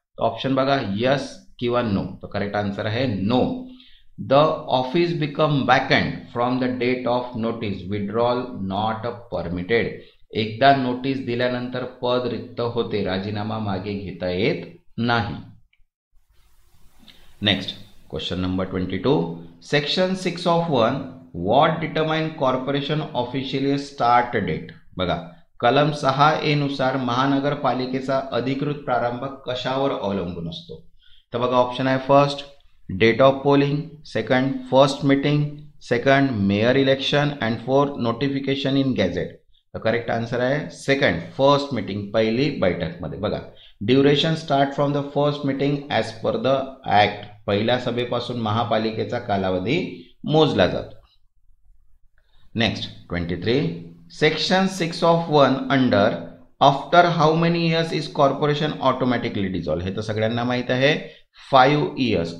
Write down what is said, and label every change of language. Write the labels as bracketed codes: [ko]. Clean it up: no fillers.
[mr] Option बघा, yes किंवा no. तर करेक्ट आन्सर आहे no. [en] The office become vacant from the date of notice, withdrawal not permitted. [mr] एकदा notice दिल्यानंतर पद रिक्त होते, राजीनामा मागे घेता येत नाही. [en] Next question number 22. Section 6 of 1 what determine corporation officially start date. [mr] बघा कलम 6A नुसार महानगरपालिकेचा अधिकृत प्रारंभ कशावर अवलंबून असतो. [en] तर बघा ऑप्शन आहे. First, date of polling. Second, first meeting. Second, mayor election. And fourth, notification in gazette. तर correct answer आहे second, first meeting, [mr] पहिली बैठकमध्ये. [en] बघा duration start from the first meeting as per the act. [mr] पहिल्या सभेपासून महापालिकेचा कालावधी मोजला जातो. [en] Next 23. Section 6 of 1 under after how many years is corporation automatically dissolve. [mr] हे तर सगळ्यांना माहित आहे. [en] 5 years.